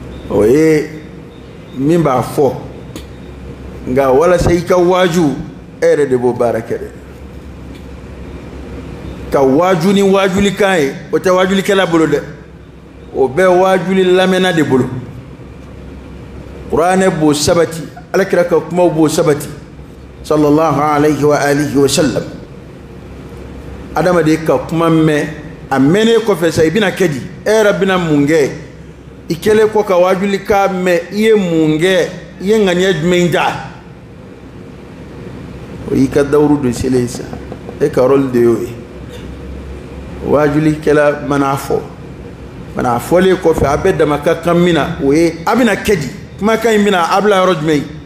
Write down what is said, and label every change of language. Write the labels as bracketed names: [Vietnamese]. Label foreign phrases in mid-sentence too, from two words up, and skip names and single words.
[Bambara] o ye min b'a fɔ nka walasa i ka waaju e yɛrɛ de b'o baara kɛ dɛ ka waaju ni waajulikan ye o tɛ waajulikɛla bolo dɛ o bɛɛ waajuli lamɛnna de bolo kuranɛ b'o sabati alakira ka kumaw b'o sabati [Arabic] صلى الله عليه وآله وسلم [Bambara] adamaden ka kuma mɛn a mɛnnen kɔfɛ sa i bɛna kɛ di e yɛrɛ bɛna mun kɛ i kɛlen kɔ ka waajulikan mɛn i ye mun kɛ i ye ŋaniya jumɛn ta o y'i ka dawuru don selen sa e ka rôle de y'o ye waajulikɛla mana fɔlen kɔfɛ a bɛɛ dama ka kan min na o ye a bɛna kɛ di kumakan in bɛna a bila yɔrɔ jumɛn